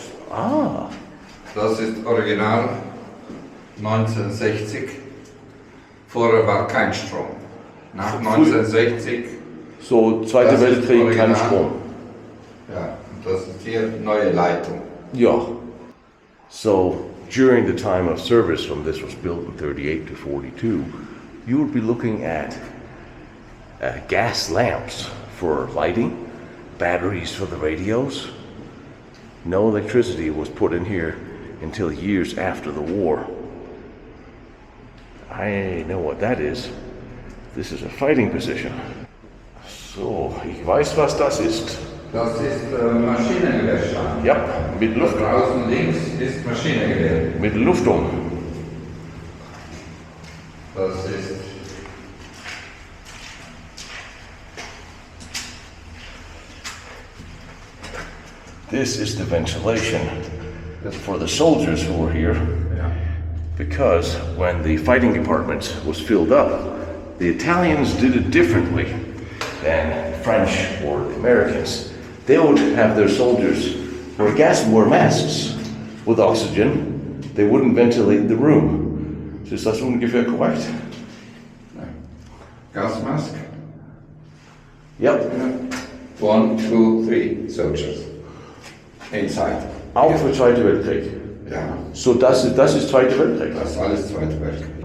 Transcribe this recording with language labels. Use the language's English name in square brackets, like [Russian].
[German] Ah, Das ist Original 1960. Vorher war kein Strom. Nach 1960, so Zweiter Das ist Weltkrieg, kein original. Strom. ja, und das ist hier neue Leitung. [English] Yeah. So during the time of service, when this was built in 38 to 42, you would be looking at gas lamps for lighting, batteries for the radios. No electricity was put in here until years after the war. I know what that is. This is a fighting position. [German] So, ich weiß, was das ist. Das ist Maschinengewehrstand. Ja, mit Luft. Draußen links ist Maschinengewehr. Mit Luftung. Das ist [English] This is the ventilation for the soldiers who were here. Because when the fighting department was filled up, the Italians did it differently than French or the Americans. They would have their soldiers wear masks with oxygen. They wouldn't ventilate the room. [German] So ist das ungefähr korrekt? [English] Gasmask. Yep. 1, 2, 3 soldiers inside. [German] Auch für Zweite Weltkrieg. Ja, So das ist Zweite Weltkrieg. das ist alles Zweite Weltkrieg.